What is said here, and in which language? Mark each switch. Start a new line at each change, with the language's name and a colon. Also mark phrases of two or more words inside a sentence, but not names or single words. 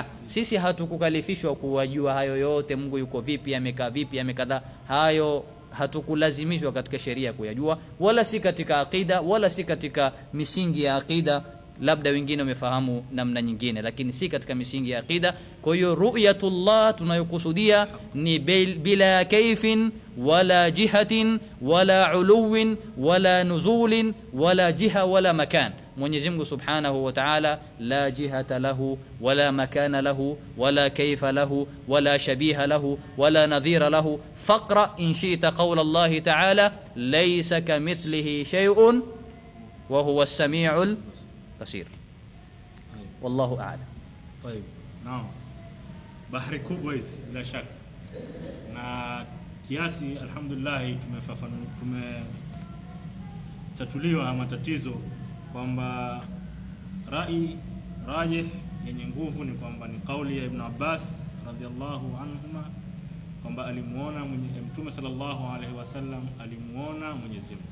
Swahili: Sisi hatukukalifishwa kuwajua hayo yote, Mungu yuko vipi, amekaa vipi, amekadha. Hayo hatukulazimishwa katika sheria kuyajua, wala si katika aqida, wala si katika misingi ya aqida. Labda wengine wamefahamu namna nyingine, lakini si katika misingi ya aqida. Kwa hiyo ru'yatullah tunayokusudia ni
Arabic: بلا كيف ولا جهة ولا علو ولا نزول ولا جهة ولا مكان.
Swahili: Mwenyezi Mungu
Arabic: سبحانه وتعالى لا جهة له ولا مكان له ولا كيف له ولا شبيه له ولا نظير له. فاقرأ إن شئت قول الله تعالى ليس كمثله شيء وهو السميع البصير. والله أعلم. طيب نعم,
Swahili: bahari kubwa hizi bila shaka, na kiasi alhamdulillah tumetatuliwa matatizo, kwamba rajih yenye nguvu ni kwamba ni kauli ya Ibn Abbas
Arabic: رضي الله عنهما,
Swahili: kwamba alimuona Mtume
Arabic: صلى الله عليه وسلم,
Swahili: alimuona Mwenyezi Mungu.